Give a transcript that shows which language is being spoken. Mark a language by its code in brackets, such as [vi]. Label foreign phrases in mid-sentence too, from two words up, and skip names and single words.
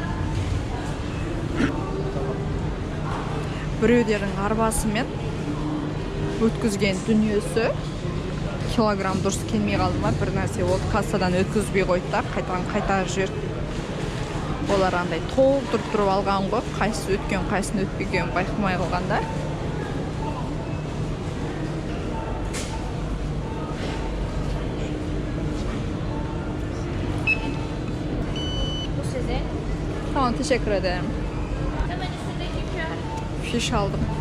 [kk] Біреулердің арбасымен өткізген дүниесі килограмм дұрыс келмей қалды ма, бір нәрсе ол кассадан өткізбей қойды да, қайтарып жіберді. Олар андай толтырып тұрып алған ғой, қайсысы өткен, қайсысын өтпеген байқамай қалғанда. [tr] Tamam, teşekkür ederim. Hemen üstündeki QR. Fiş aldım.